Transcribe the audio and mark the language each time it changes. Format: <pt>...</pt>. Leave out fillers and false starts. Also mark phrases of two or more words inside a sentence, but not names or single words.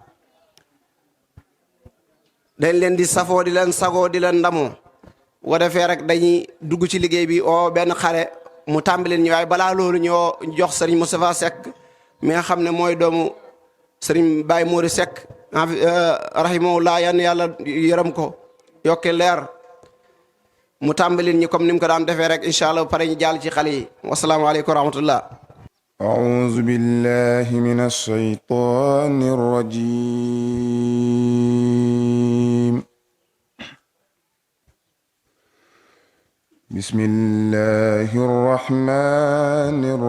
<wo>dañ leen di safoo di leen sagoo di leen ndamoo bu ko defee rek dañuy dugg ci liggéey bi o benn xale mu tàmbalil ñu waaye balaa loolu ñoo jox sëriñ Moustapha Seck mi nga xam ne mooy doomu sëriñ Baye Mori Seck rahimahullah yan yàlla yërëm ko yokke leer mu tàmbalil ñi comme ni mu ko daan defee rek</wo> <ar>إن شاء الله</ar> <wo>pare ñu jàll ci xale yi</wo> <ar>والسلام عليكم ورحمة الله. أعوذ بالله من الشيطان الرجيم بسم الله الرحمن</ar>